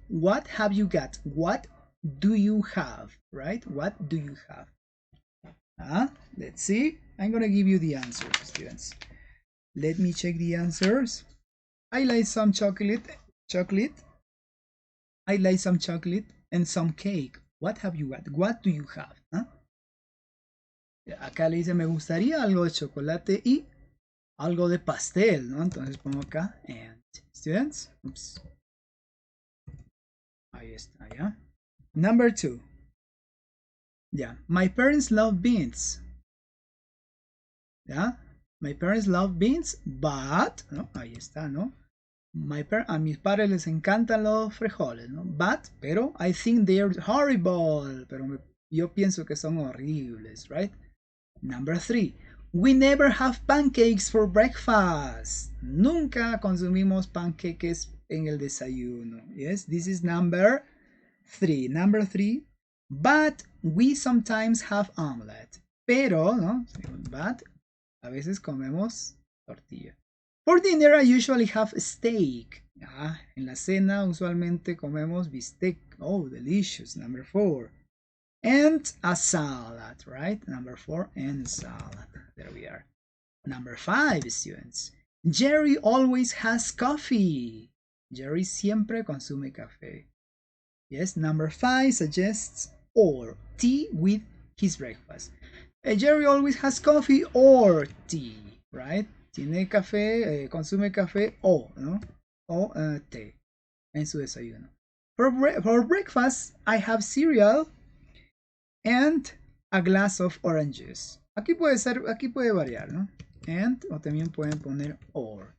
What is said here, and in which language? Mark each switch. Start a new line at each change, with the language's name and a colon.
English: What have you got? What do you have? Right? What do you have? Let's see. I'm gonna give you the answers, students. Let me check the answers. I like some chocolate. I like some chocolate and some cake. What have you got? What do you have?
Spanish: Acá le dice me gustaría algo de chocolate y algo de pastel, ¿no? Entonces pongo acá and students. Oops. Ahí está, ya.
English: Number 2. Yeah, my parents love beans. Yeah, my parents love beans, but,
Spanish: ¿no? Ahí está, ¿no? A mis padres les encantan los frijoles, ¿no?
English: But, pero, I think they're horrible.
Spanish: Pero yo pienso que son horribles,
English: right? Number 3. We never have pancakes for breakfast.
Spanish: Nunca consumimos panqueques en el desayuno.
English: Yes, this is number 3. Number 3. But we sometimes have omelette.
Spanish: Pero, ¿no? But, a veces comemos tortilla.
English: For dinner, I usually have steak.
Spanish: En la cena, usualmente comemos bistec.
English: Oh, delicious. Number 4. And a salad, right? Number 4, and salad. There we are. Number 5, students. Jerry always has coffee.
Spanish: Jerry siempre consume café.
English: Yes, number 5 suggests or tea with his breakfast. Jerry always has coffee or tea, right?
Spanish: Tiene café, consume café o, ¿no? O té en su desayuno.
English: For breakfast, I have cereal and a glass of orange juice.
Spanish: Aquí puede variar, ¿no? And, o también pueden poner or.